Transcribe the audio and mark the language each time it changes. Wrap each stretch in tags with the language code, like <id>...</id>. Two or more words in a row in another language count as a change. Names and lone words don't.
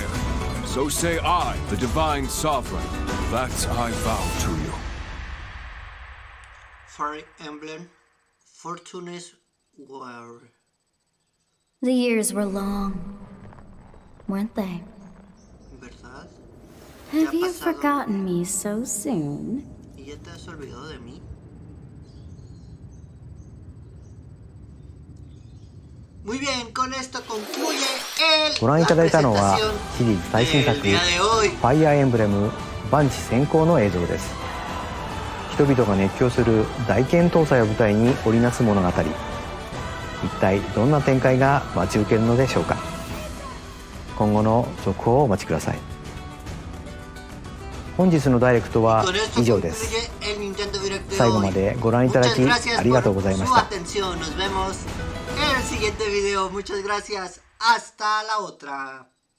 <en>So say I, the Divine Sovereign, that I vow to you. Fire Emblem Fortune's War. The years were long, weren't they?</en> <es>¿Verdad?</es> <en>Have you forgotten me so soon?</en> <es>¿Y ya te has olvidado de mí? Muy bien, con esto concluye</es> <ja>ご覧いただいたのはシリーズ最新作「ファイアーエンブレム万地先行」の映像です。人々が熱狂する大剣闘祭を舞台に織りなす物語、一体どんな展開が待ち受けるのでしょうか。今後の続報をお待ちください。本日のダイレクトは以上です。最後までご覧いただきありがとうございました。</ja> <es>Nos vemos en el siguiente video. Muchas gracias. Hasta la otra.</es>